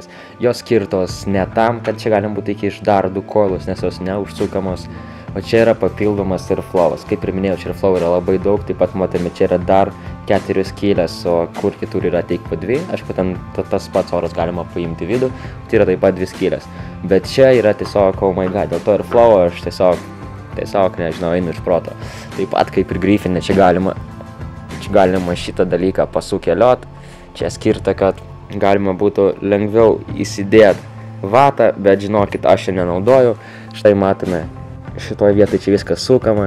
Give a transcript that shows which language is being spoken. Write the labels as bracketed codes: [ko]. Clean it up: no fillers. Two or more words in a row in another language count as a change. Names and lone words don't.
[lt] Jos skirtos ne tam, kad čia galim būti iki iš dar du koilus, nes jos neužsukamos. O čia yra papildomas airflowas. Kaip ir minėjau, čia airflow yra labai daug, taip pat matome, čia yra dar 4 skylės, o kur kitur yra tik po 2. Aišku, ten tas pats oras galima paimti vidų, tai yra taip pat 2 skylės. Bet čia yra tiesiog, [en] oh my god, [lt] dėl to airflow aš tiesiog, nežinau, einu iš proto. Taip pat kaip ir Griffinė, čia galima šitą dalyką pasukeliot. Čia skirta, kad galima būtų lengviau įsidėti vatą, bet žinokit, aš čia nenaudoju. Štai matome, šitoje vietoje čia viskas sukama.